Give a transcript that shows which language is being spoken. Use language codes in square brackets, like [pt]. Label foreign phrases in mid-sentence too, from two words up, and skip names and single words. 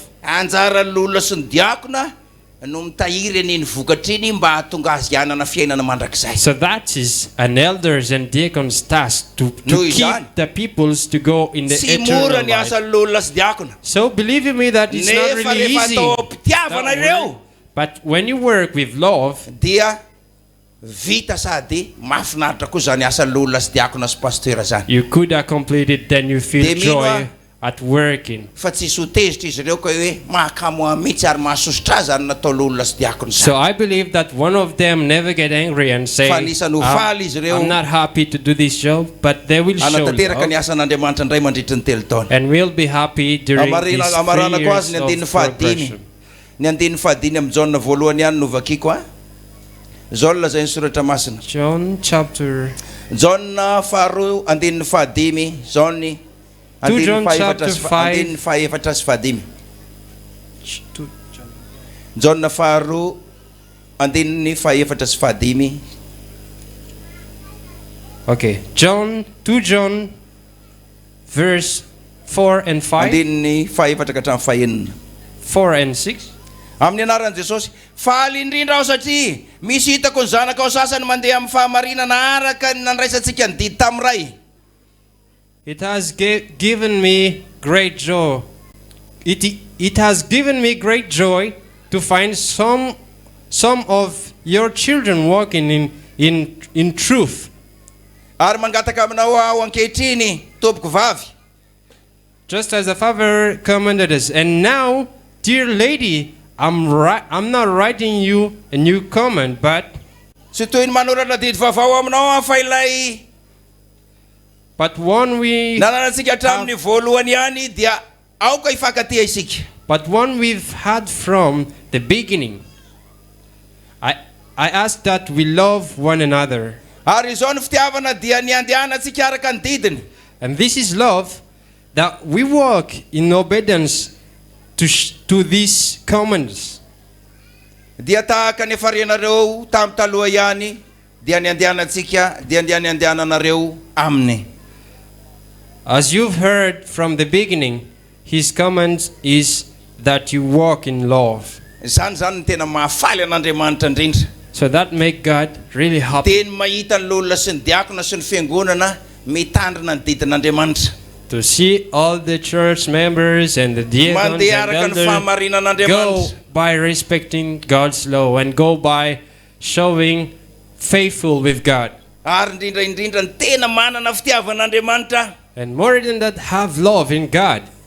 [en] So that is an elders and deacons task to keep the peoples to go in the eternal life. So believe me that it's not really easy. But when you work with love, [mg] vita sady mahafinaritra koa zany asan'olona sy diakona sy pasteur zany. [en] You could have completed, then you feel joy at working. [mg] Fa tsisy hotezitra izy ireo ka hoe mahakamo mihitsy ary mahasositra zany nataon'olona sy diakona. [en] So I believe that one of them never get angry and say, I'm not happy to do this job, but they will show [mg] anatanteraka ny asan'Andriamanitra ndray mandritra ny telo taona. [en] and we'll be happy during these 3 years of progression. [mg] Ny andiny fahadiny amin'ny John voalohany ihany no vakiko a. John zay soratra masina. [en] John chapter [mg] John faharoa andiny fahadimy John [en] 2 John chapter 5 [mg] fahaefatra sy fahadimy. John faharoa andiny fahaefatra sy fahadimy. [en] Okay, 2 John verse 4 and 5. [mg] Andiny fahaefatra ka hatramin'ny fahaenina. [en] 4 and 6. [mg] Amin'ny anaran'i Jesosy, faly indrindra aho satria misy hitako ny zanakao sasany mandeha amin'ny fahamarinana araka ny nandraisantsika ny didy tamin'ray. [en] It has given me great joy. It has given me great joy to find some of your children walking in truth. [mg] Ary mangataka aminao aho ankehitriny tompoko vavy. [en] Just as the Father commanded us. And now, dear lady, I'm not writing you a new command, but one we've had from the beginning. I ask that we love one another. And this is love, that we walk in obedience to these commands. [mg] Dia tahaka ny farianareo tam taloha ihany dia ny andehanantsika dia andehananareo aminy. [en] As you've heard from the beginning, his command is that you walk in love. [mg] Zany ny tena mahafaly an'Andriamanitra indrindra. [en] So that make God really happy. [mg] Teny mahita ny olona sy ny diakona sy ny fiangonana mitandrina ny didin'Andriamanitra. [en] To see all the church members and the diacons and elders go by respecting God's law and go by showing faithful with God. And more than that, have love in God.